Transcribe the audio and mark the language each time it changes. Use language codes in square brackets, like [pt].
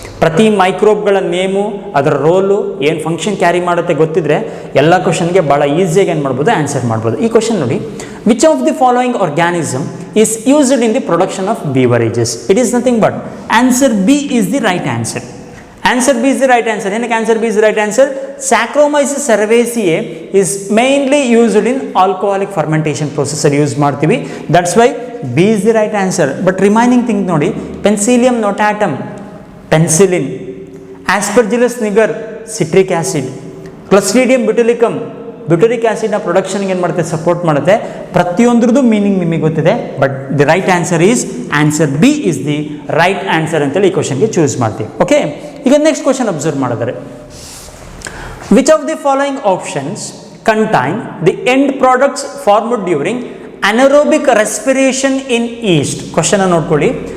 [kn] ಪ್ರತಿ ಮೈಕ್ರೋಬ್ಗಳ ನೇಮು, ಅದರ ರೋಲು, ಏನು ಫಂಕ್ಷನ್ ಕ್ಯಾರಿ ಮಾಡುತ್ತೆ ಗೊತ್ತಿದ್ರೆ ಎಲ್ಲ ಕ್ವಶನ್ಗೆ ಭಾಳ ಈಸಿಯಾಗಿ ಏನು ಮಾಡ್ಬೋದು, ಆನ್ಸರ್ ಮಾಡ್ಬೋದು. ಈ ಕ್ವಶನ್ ನೋಡಿ, [en] Which of the following organism is used in the production of beverages? It is nothing but answer B is the right answer. Answer B is the right answer. ಏನಕ್ಕೆ answer B is the right answer? Saccharomyces cerevisiae is mainly used in alcoholic fermentation process [kn] ಅಲ್ಲಿ use ಮಾಡ್ತೀವಿ. [en] That's why B is the right answer. But remaining thing ನೋಡಿ, Penicillium notatum, penicillin, Aspergillus niger, citric acid, Clostridium botulicum, [kn] ಬ್ಯೂಟರಿಕ್ ಆ್ಯಸಿಡ್ನ ಪ್ರೊಡಕ್ಷನ್ಗೆ ಏನು ಮಾಡುತ್ತೆ, support ಮಾಡುತ್ತೆ. ಪ್ರತಿಯೊಂದ್ರದ್ದು meaning ನಿಮಗೆ ಗೊತ್ತಿದೆ. [en] but the right answer is answer B is the right answer [kn] ಅಂತೇಳಿ ಈ ಕ್ವಶನ್ಗೆ choose ಮಾಡ್ತೀವಿ. ಓಕೆ, ಈಗ ನೆಕ್ಸ್ಟ್ ಕ್ವಶನ್ ಅಬ್ಸರ್ವ್ ಮಾಡಿದರೆ, [en] Which of the following options contain the end products formed during anaerobic respiration in yeast? [kn] Question ನೋಡ್ಕೊಳ್ಳಿ.